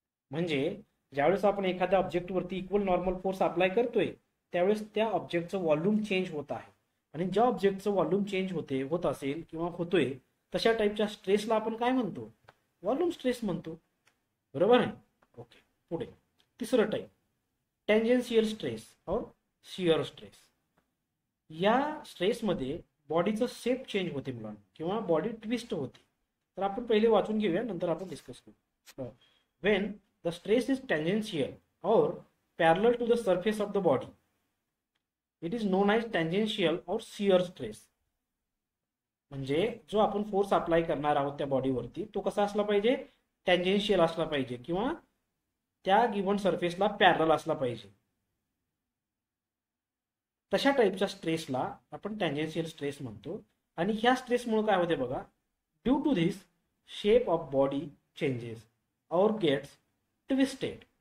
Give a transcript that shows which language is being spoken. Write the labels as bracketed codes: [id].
[mr] म्हणजे ज्यावेळेस आपण एखाद्या ऑब्जेक्टवरती इक्वल नॉर्मल फोर्स अप्लाय करतोय त्यावेळेस त्या ऑब्जेक्टचं व्हॉल्यूम चेंज होत आहे. आणि ज्या ऑब्जेक्टचं व्हॉल्यूम चेंज होत असेल किंवा होतोय तशा टाईपच्या स्ट्रेसला आपण काय म्हणतो? व्हॉल्यूम स्ट्रेस म्हणतो. बरोबर आहे? ओके. पुढे तिसरं टाईप टेंजेन्शियल स्ट्रेस और शियर स्ट्रेस. या स्ट्रेसमध्ये बॉडीचं शेप चेंज होते मुलांना किंवा बॉडी ट्विस्ट होते. तर आपण पहिले वाचून घेऊया, नंतर आपण डिस्कस करू. [en] when the stress is tangential or parallel to the surface of the body. It is known as tangential or shear stress. [mr] म्हणजे जो आपण फोर्स अप्लाय करणार आहोत त्या बॉडीवरती तो कसा असला पाहिजे, टँजेन्शियल असला पाहिजे किंवा त्या गिव्हन सरफेसला पॅरलल असला पाहिजे. तशा टाईपच्या स्ट्रेसला आपण टँजेन्शियल स्ट्रेस म्हणतो. आणि ह्या स्ट्रेसमुळे काय होते बघा, [en] Due to this shape of body changes or gets twisted.